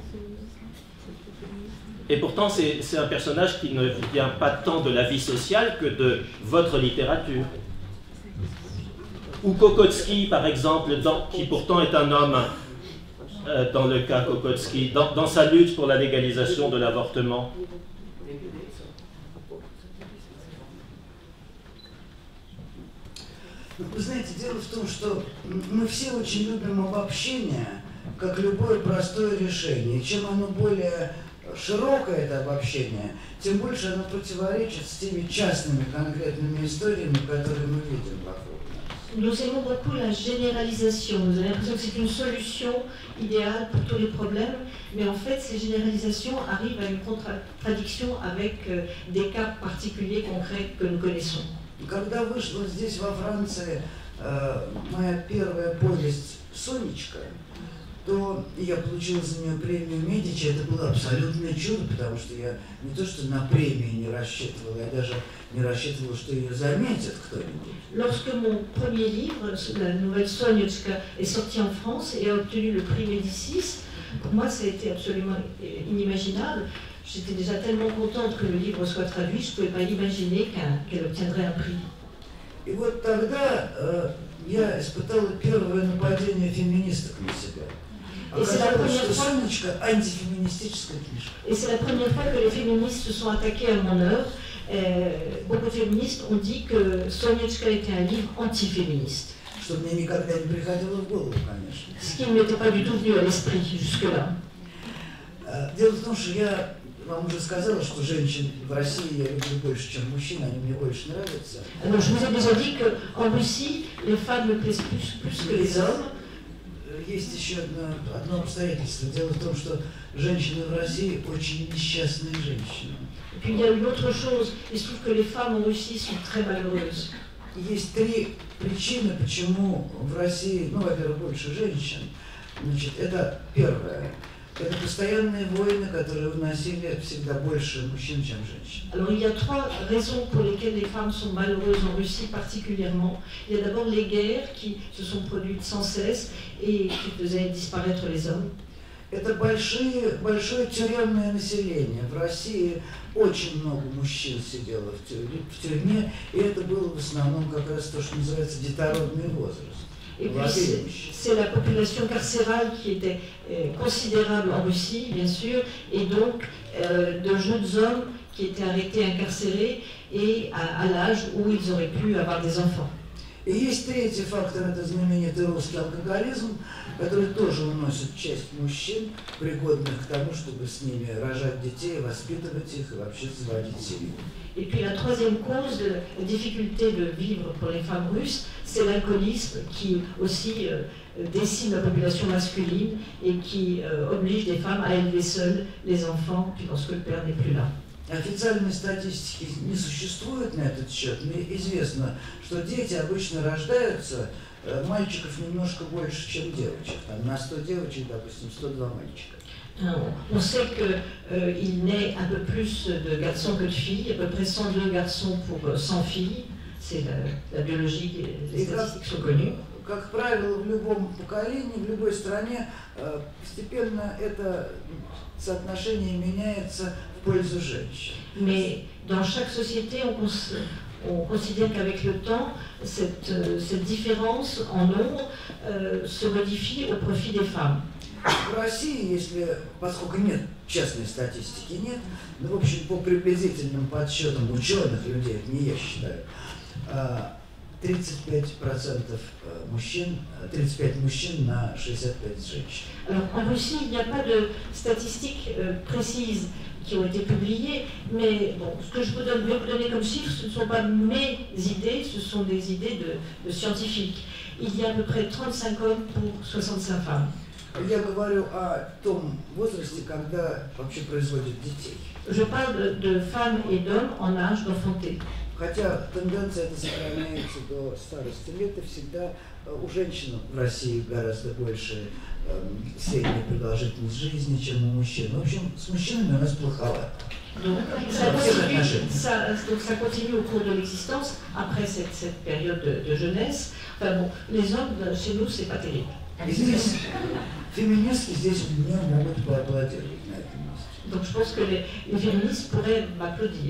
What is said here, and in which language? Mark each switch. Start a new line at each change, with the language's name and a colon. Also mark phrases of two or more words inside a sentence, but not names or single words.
French: Et pourtant, c'est un personnage qui ne vient pas tant de la vie sociale que de votre littérature. Ou Kokotsky, par exemple, qui pourtant est un homme, dans le cas Kokotsky, dans sa lutte pour la légalisation de l'avortement.
Russian: Вы знаете, дело в том, что мы все очень любим обобщение, как любое простое решение. И чем оно более широкое, это обобщение, тем больше оно противоречит с теми частными конкретными историями, которые мы видим вокруг нас.
French: Nous aimons beaucoup la généralisation. Vous avez l'impression que c'est une solution idéale pour tous les problèmes, mais en fait, ces généralisations arrivent à une contradiction avec des cas particuliers, concrets que nous connaissons.
Russian: Когда вышла здесь, во Франции, моя первая повесть «Сонечка», то я получил за нее премию Медичи. Это было абсолютное чудо, потому что я не то что на премии не рассчитывал, я даже не рассчитывал, что ее заметит кто-нибудь.
French: Lorsque mon premier livre, la nouvelle Sonetchka, est sorti en France et a obtenu le prix Médicis, pour moi ça a été absolument inimaginable. J'étais déjà tellement contente que le livre soit traduit, je ne pouvais pas imaginer qu'elle obtiendrait un prix.
Russian: И вот тогда я испытала первое нападение феминисток на себя. Оказалось, что «Сонечка» антифеминистическая книжка.
French: Et c'est la première fois que les féministes se sont attaqués à mon œuvre. Beaucoup de féministes ont dit que Sonetchka était un livre antiféministe.
Russian: Что мне никогда не приходило в голову, конечно.
French: Ce qui ne m'était pas du tout venu à l'esprit jusque-là.
Russian: Дело в том, что я вам уже сказала, что женщин в России я люблю больше, чем мужчин, они мне больше нравятся.
French: Alors, je vous ai déjà dit qu'en Russie, les femmes me plaisent plus que les hommes.
Russian: Есть еще одно обстоятельство. Дело в том, что женщины в России очень несчастные женщины.
French: Et puis il y a une autre chose, il se trouve que les femmes en Russie sont très malheureuses.
Russian: Есть три причины, почему в России, во-первых, больше женщин. Значит, это первое. Это постоянные войны, которые выносили всегда больше мужчин, чем женщин.
French: Alors il y a trois raisons pour lesquelles les femmes sont malheureuses en Russie particulièrement. Il y a d'abord les guerres qui se sont produites sans cesse et qui faisaient disparaître les hommes.
Russian: Это большое тюремное население. В России очень много мужчин сидело в тюрьме, и это было в основном как раз то, что называется детородный возраст.
French: Et puis c'est la population carcérale qui était considérable en Russie, bien sûr, et donc de jeunes hommes qui étaient arrêtés, incarcérés, et à l'âge où ils auraient pu avoir des enfants.
Russian: И есть третий фактор, это знаменитый русский алкоголизм, который тоже уносит часть мужчин, пригодных к тому, чтобы с ними рожать детей, воспитывать их и вообще заводить семью.
French: Et puis la troisième cause de la difficulté de vivre pour les femmes russes, c'est l'alcoolisme qui aussi décime la population masculine et qui oblige les femmes à élever seules les enfants lorsque le père n'est plus là.
Russian: Официальной статистики не существует на этот счет, но известно, что дети обычно рождаются, мальчиков немножко больше, чем девочек. Там на 100 девочек, допустим, 102 мальчика.
French: On sait qu'il naît un peu plus de garçons que de filles, à peu près 102 garçons pour 100 filles. C'est la biologie, les statistiques sont connues.
Russian: Как правило, в любом поколении, в любой стране постепенно это соотношение меняется в пользу женщин.
French: Mais dans chaque société, on considère qu'avec le temps, cette différence en nombre se modifie au profit des femmes.
Russian: В России, поскольку нет частной статистики, нет, но в общем по приблизительным подсчетам ученых людей, это не я считаю, 35% мужчин, 35 мужчин на 65 женщин.
French: Alors, en Russie, il n'y a pas de statistiques précises, qui ont été publiées. Mais bon, ce que je peux vous donner comme chiffres, ce ne sont pas mes idées, ce sont des idées de scientifiques. Il y a à peu près 35 hommes pour 65 femmes.
Russian: Я говорю о том возрасте, когда вообще производят детей.
French: Je parle de femmes et d'hommes en âge d'enfanter.
Russian: Хотя тенденция эта сохраняется до старости лет, и всегда у женщин в России гораздо больше средняя продолжительность жизни, чем у мужчин. В общем, с мужчинами у нас плоховато.
French: Donc ça continue au cours de l'existence, après cette période de jeunesse. Enfin bon, les hommes, chez nous, c'est pas terrible.
Russian: И здесь феминистки здесь мне могут поаплодировать на этом месте.
French: Donc je pense que les féministes pourraient m'applaudir.